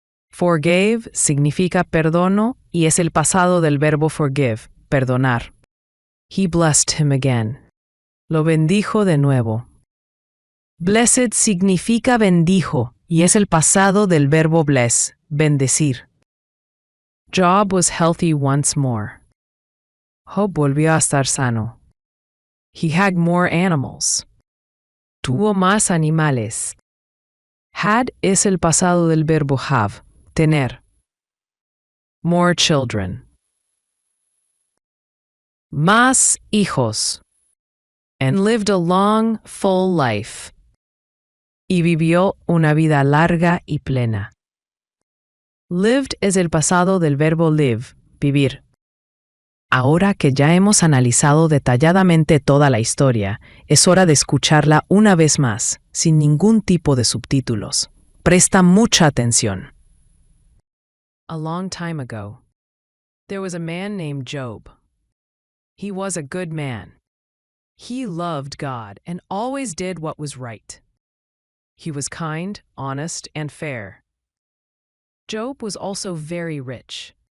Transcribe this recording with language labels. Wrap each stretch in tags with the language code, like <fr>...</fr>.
<es>Forgave significa perdono y es el pasado del verbo forgive, perdonar.</es> <en>He blessed him again.</en> <es>Lo bendijo de nuevo. Blessed significa bendijo y es el pasado del verbo bless, bendecir.</es> <en>Job was healthy once more.</en> <es>Job volvió a estar sano.</es> <en>He had more animals.</en> <es>Tuvo más animales. Had es el pasado del verbo have, tener.</es> <en>More children.</en> <es>Más hijos.</es> <en>And lived a long, full life.</en> <es>Y vivió una vida larga y plena. Lived es el pasado del verbo live, vivir. Ahora que ya hemos analizado detalladamente toda la historia, es hora de escucharla una vez más, sin ningún tipo de subtítulos. Presta mucha atención.</es> <en>A long time ago, there was a man named Job. He was a good man. He loved God and always did what was right. He was kind, honest, and fair. Job was also very rich.</en>